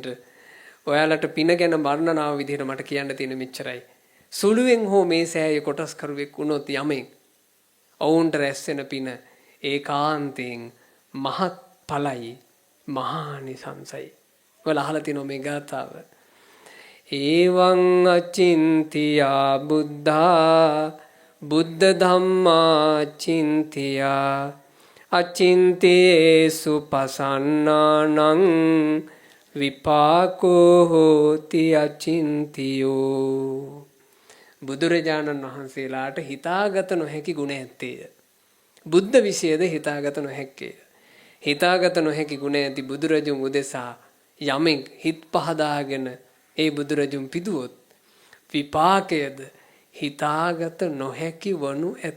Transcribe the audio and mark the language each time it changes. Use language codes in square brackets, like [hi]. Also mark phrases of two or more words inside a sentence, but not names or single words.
[si] ඔයාලට පින ගැන වර්ණනාව විදිහට මට කියන්න තියෙන මෙච්චරයි. සුළුවෙන් හෝ මේ සෑයේ කොටස්කරුවෙක් වුණොත් යමෙක් ඔවුන්ට රැස් වෙන පින ඒකාන්තයෙන් මහත් ඵලයි මහානිසංසයි. ඔයාලා අහලා තියෙනවා මේ ගාථාව. [pi] එවං අචින්තියා බුද්ධා බුද්ධ ධම්මා චින්තියා අචින්තේසු පසන්නානං විපාකෝ හෝති අචින්තියෝ. [si] බුදුරජාණන් වහන්සේලාට හිතාගත නොහැකි ගුණ ඇත්තේය. බුද්ධ විශේෂද හිතාගත නොහැක්කේය. හිතාගත නොහැකි ගුණ ඇති බුදුරජුන් උදෙසා යමෙක් හිත් පහදාගෙන ඒ බුදුරජුන් පිදුවොත් විපාකයද හිතාගත නොහැකි වනු ඇත.